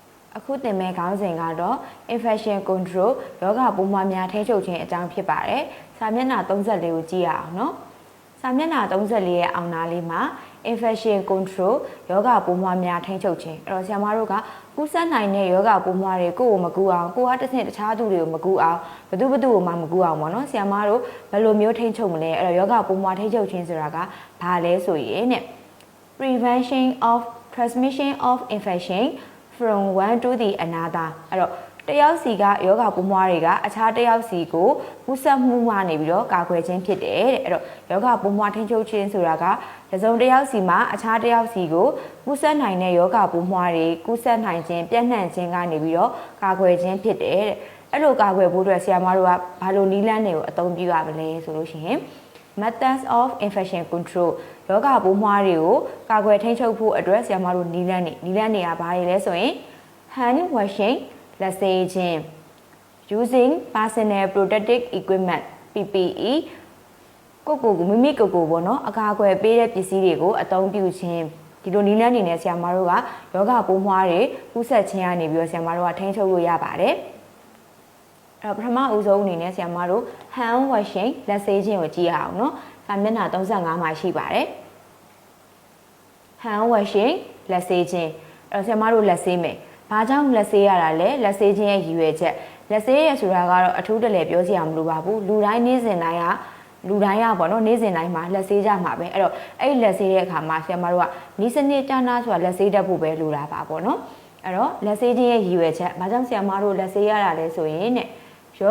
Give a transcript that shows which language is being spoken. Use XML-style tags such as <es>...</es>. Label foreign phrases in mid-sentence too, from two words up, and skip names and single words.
<my>အခုသင်မဲ့ခေါင်းစဉ်ကတော့</my> <en>infection control</en> <my>ယောဂပိုးမွှားများထိန်းချုပ်ခြင်းအကြောင်းဖြစ်ပါတယ်။စာမျက်နှာ34ကိုကြည့်ရအောင်နော်။စာမျက်နှာ34ရဲ့အောက်နားလေးမှာ</my> <en>infection control</en> <my>ယောဂပိုးမွှားများထိန်းချုပ်ခြင်းအဲ့တော့ဆရာမတို့ကကူးစက်နိုင်တဲ့ယောဂပိုးမွှားတွေကိုယ်ကိုမကူအောင်ကိုကတစ်ဆင့်တခြားသူတွေကိုမကူအောင်ဘသူကိုမှမကူ အောင်ပေါ့နော်။ဆရာမတို့ဘယ်လိုမျိုးထိန်းချုပ်မလဲအဲ့တော့ယောဂပိုးမွှားထိန်းချုပ်ခြင်းဆိုတာကဘာလဲဆိုရင်တဲ့</my> <en>prevention of transmission of infection from one to the another</en> <my>အဲ့တော့တယောက်စီကယောဂပိုးမွှားတွေကအခြားတယောက်စီကိုကူးစက်မှုမှနေပြီးတော့ကာ ကွယ်ခြင်းဖြစ်တယ်တဲ့အဲ့တော့ယောဂပိုးမွှားထိန်းချုပ်ခြင်းဆိုတာကတစုံတစ်ယောက်စီမှာအခြားတစ်ယောက်စီကိုကူးစက်နိုင်တဲ့ယောဂပိုးမွှားတွေကူးစက်နိုင်ခြင်းပြန့်နှံ့ခြင်းကနေပြီးတော့ ကာကွယ်ခြင်းဖြစ်တယ်တဲ့အဲ့လိုကာကွယ်ဖို့အတွက်ဆရာမတို့ကဘာလို့နည်းလမ်းတွေကိုအသုံးပြုရမလဲဆိုလို့ရှိရင်</my> <en>methods of infection control</en> <my>ယော ဂပိုးမွှားတွေကိုကာကွယ်ထိန်းချုပ်ဖို့အတွက်ဆရာမတို့နည်းလမ်းတွေကဘာတွေလဲဆိုရင်</my> <en>hand washing</en> <my>လက်ဆေး ခြင်း</my> <en>using personal protective equipment PPE</en> <my>ကိုမိမိကိုပေါ့နော်အကာအကွယ်ပေးတဲ့ပစ္စည်းတွေကိုအသုံးပြုခြင်းဒီလိုနည်းလမ်းတွေနဲ့ဆရာမတို့ကယောဂပိုးမွှားတွေကူးစက်ခြင်းကနေပြီးတော့ဆရာမတို့ကထိန်းချုပ်လို့ရပါတယ်အဲ့တော့ပထမအဦးဆုံးအနေနဲ့ဆရာမတို့</my> <en>hand washing</en> <my>လက်ဆေးခြင်းကိုကြည့်ရအောင်နော်စာမျက်နှာ35မှာရှိပါတယ်</my> <en>hand washing</en> <my>လက်ဆေးခြင်းအဲ့တော့ဆရာမတို့လက်ဆေးမယ်ဘာကြောင့်လက်ဆေးရတာလဲလက်ဆေးခြင်းရဲ့ရည်ရွယ်ချက်လက်ဆေးရဆိုတာကတော့အထူးတလဲပြောစရာမလိုပါဘူးလူတိုင်းနေ့စဉ်တိုင်းကပေါ့နော်နေ့စဉ်တိုင်းမှာလက်ဆေးကြမှာပဲအဲ့တော့အဲ့လက် ဆေးတဲ့အခါမှာဆရာမတို့ကနီးစနစ်တန်းသားဆိုတာလက်ဆေးတတ်ဖို့ပဲလိုတာပါပေါ့နော်အဲ့တော့လက်ဆေးခြင်းရဲ့ရည်ရွယ်ချက်ဘာကြောင့်ဆရာမတို့လက်ဆေးရတာလဲဆိုရင်တဲ့ယော</my>